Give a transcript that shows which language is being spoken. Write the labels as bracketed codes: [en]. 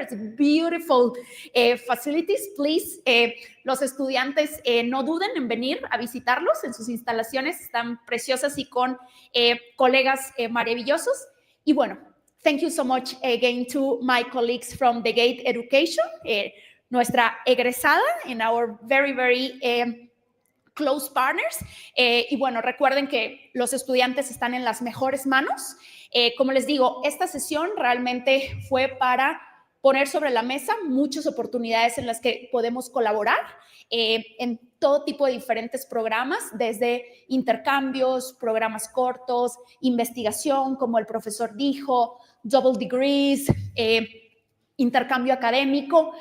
[en] It's beautiful facilities. [es] Please, los estudiantes no duden en venir a visitarlos en sus instalaciones. Están preciosas y con colegas maravillosos. Y bueno, [en] thank you so much again to my colleagues from the Gate Education, [es] nuestra egresada, [en] and our very, very close partners. [es] Y bueno, recuerden que los estudiantes están en las mejores manos. Como les digo, esta sesión realmente fue para poner sobre la mesa muchas oportunidades en las que podemos colaborar en todo tipo de diferentes programas, desde intercambios, programas cortos, investigación, como el profesor dijo, double degrees, intercambio académico.